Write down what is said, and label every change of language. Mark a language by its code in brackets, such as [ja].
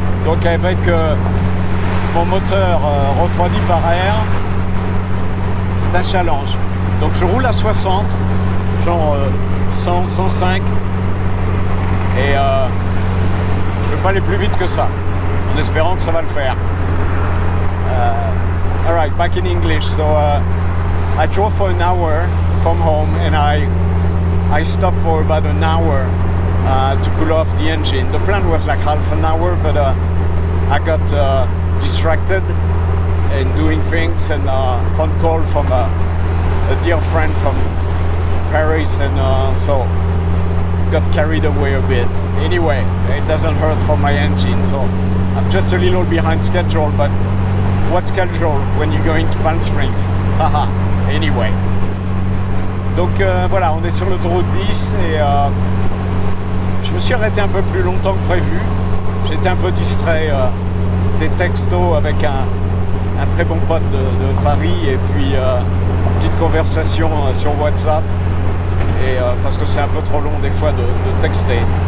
[fr] Donc avec mon moteur refroidi par air, c'est un challenge. Donc je roule à 60, genre 100, 105, et je vais pas aller plus vite que ça, en espérant que ça va le faire. [en] Alright, back in English. So I drove for an hour from home, and I stopped for about an hour to cool off the engine. The plan was like half an hour, but I got distracted in doing things, and a phone call from a dear friend from Paris, and so got carried away a bit. Anyway, it doesn't hurt for my engine, so I'm just a little behind schedule, but what schedule when you're going to Palm Springs? Haha, anyway. [fr] Donc voilà, on est sur l'autoroute 10 et je me suis arrêté un peu plus longtemps que prévu. J'étais un peu distrait des textos avec un très bon pote de Paris, et puis une petite conversation sur WhatsApp, et parce que c'est un peu trop long des fois de texter.